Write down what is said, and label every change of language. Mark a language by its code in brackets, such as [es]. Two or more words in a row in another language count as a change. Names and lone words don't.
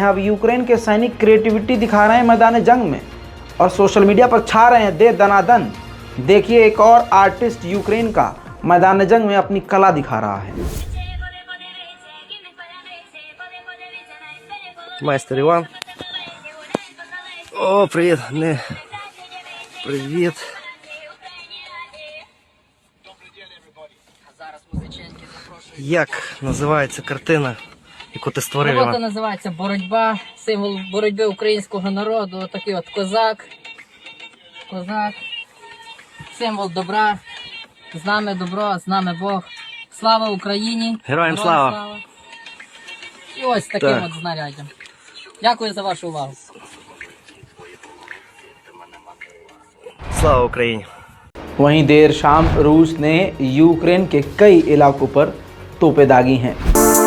[hi] अब यूक्रेन के सैनिक क्रिएटिविटी दिखा रहे हैं मैदान जंग में और [en] social media [hi] पर छा रहे हैं दे दनादन। देखिए एक और आर्टिस्ट यूक्रेन का मैदान जंग में अपनी कला दिखा रहा है। [uk] Майстер Иван. [ru] О, привет. Не. Привет. [uk] Як називається картина, яку ти створив? Робота називається «Боротьба», символ боротьби українського народу, такий от козак, символ добра, з нами добро, з нами Бог. Слава Україні! Героям слава! І ось таким Так. от знаряддям. Дякую за вашу увагу. Слава Україні! [hi] वहीं देर शाम रूस ने यूक्रेन के कई इलाकों पर तोपें दागी हैं।